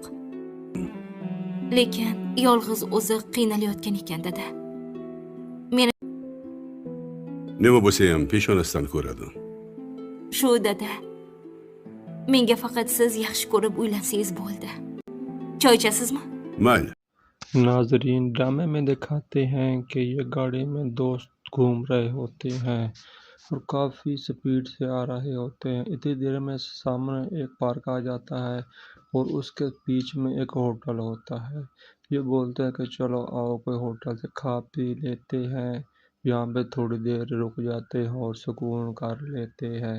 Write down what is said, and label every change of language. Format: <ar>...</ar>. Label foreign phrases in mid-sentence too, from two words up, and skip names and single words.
<uz>Lekin yolg'iz o'zi qiynalayotgan ekan dada. Nima bo'lsa ham peshonasidan ko'radi. Shu dada. Menga faqat siz yaxshi ko'rib uylansangiz bo'ldi. Choy ichasizmi? Mayli.</uz> <hi>नाजरीन ड्रामे में दिखाते हैं कि ये गाड़ी में दोस्त घूम रहे होते हैं और काफ़ी स्पीड से आ रहे होते हैं। इतनी देर में सामने एक पार्क आ जाता है और उसके बीच में एक होटल होता है। ये बोलते हैं कि चलो आओ कोई होटल से खा पी लेते हैं, यहाँ पे थोड़ी देर रुक जाते हैं और सुकून कर लेते हैं।</hi>